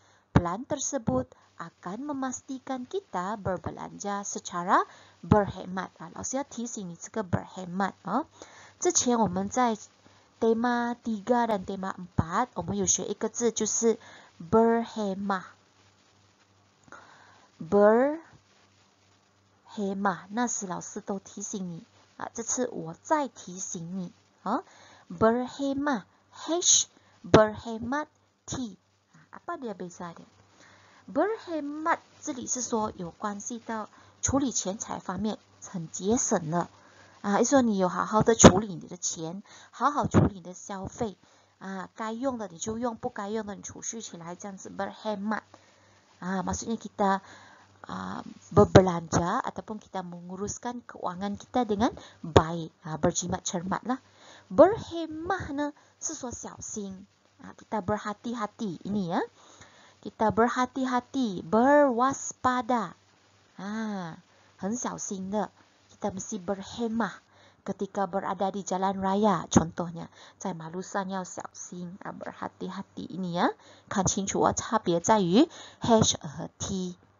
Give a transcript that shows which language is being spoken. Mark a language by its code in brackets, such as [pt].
[ms] Pelan tersebut akan memastikan kita berbelanja secara berhemat. [zh] 老师要提醒你这个 berhemat. [ms] 之前我们在 tema 3 dan tema 4， [zh] 我们有学一个字就是 berhemat。 berhemat， 那时老师都提醒你这次我再提醒你berhemat H berhemat T [ms] apa dia beza dia？ [zh] berhemat 这里是说有关系到处理钱财方面很节省了意思说你有好好的处理你的钱，好好处理你的消费该用的你就用，不该用的你储蓄起来，这样子 [ms] berhemat maksudnya kita berbelanja ataupun kita menguruskan keuangan kita dengan baik, berjimat cermat lah. [zh] Berhemah 呢是说小心 [ms] kita berhati-hati ini ya, kita berhati-hati, berwaspada [zh] 很小心的 [ms] kita mesti berhemah ketika berada di jalan raya, contohnya [zh] 在马路上要小心 [ms] berhati-hati ini ya, [zh] 看清楚差别在于 H 和 T。